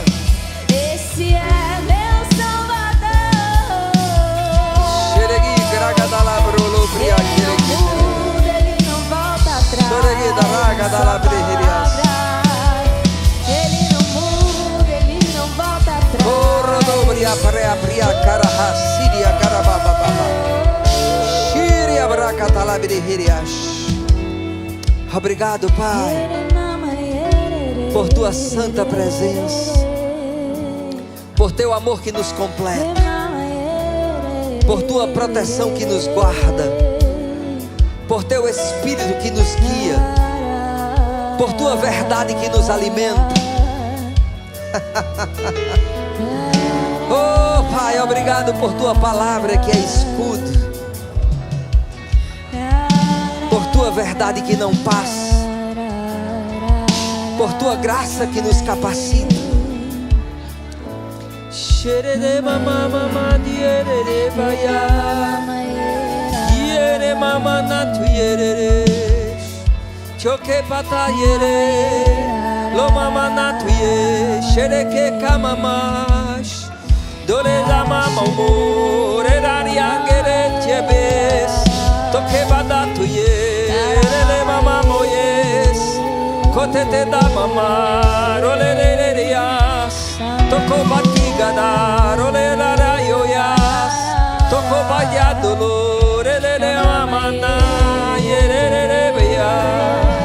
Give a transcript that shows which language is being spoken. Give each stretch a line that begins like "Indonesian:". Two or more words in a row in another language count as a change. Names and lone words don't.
Portuguese: Esse é meu Salvador. Xeregui gragadalabrolo Ele não muda, ele não volta atrás. Xeregui daragadalabrihirias. Ele não muda, ele não volta atrás. Corodobria preapria carahasiria carabababa. Xiria bracatalabrihirias. Obrigado, Pai, por tua santa presença, por teu amor que nos completa, por tua proteção que nos guarda, por teu Espírito que nos guia, por tua verdade que nos alimenta. Oh, Pai, obrigado por tua palavra que é escudo, por tua verdade que não passa, por tua graça que nos capacita. Xerere mama mama dierere baya, diere mama natu yerere, choke pata yere, lo mama natu ye, xereke kamamash, dole la mama more rariangere chebes, toke badatu ye, le mama moyes, kote te da mama, role le rias, toko batiga da, role la rayoyas, toko baya dolor, le mama na, yere beya.